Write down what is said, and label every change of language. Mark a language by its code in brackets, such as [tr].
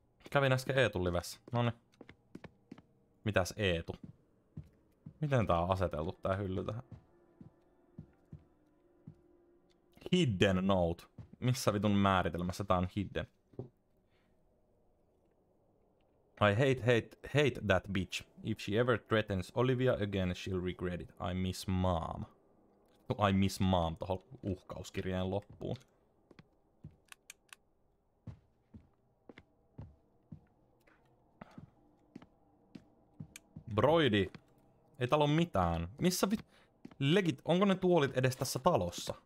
[fi] Kävin äsken Eetun livessä. Noniin. Mitäs Eetu? Miten tää on aseteltu tää hylly tähän? [en] Hidden note. [fi] Missä vitun määritelmässä tää on hidden? [en] I hate that bitch. If she ever threatens Olivia again, she'll regret it. I miss mom. I miss mom [fi] tohon uhkauskirjeen loppuun. Broidi. Ei täällä oo mitään. Missä legit, onko ne tuolit edes tässä talossa?